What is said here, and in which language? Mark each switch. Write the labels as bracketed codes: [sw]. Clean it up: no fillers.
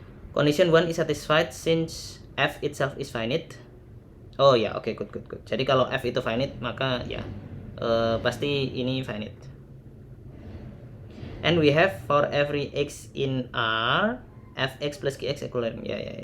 [en] Condition 1 is satisfied since F itself is finite. Oh ya, oke, good. [id] Jadi kalau F itu finite maka ya pasti ini finite. [en] And we have for every X in R Fx plus Gx equal ya.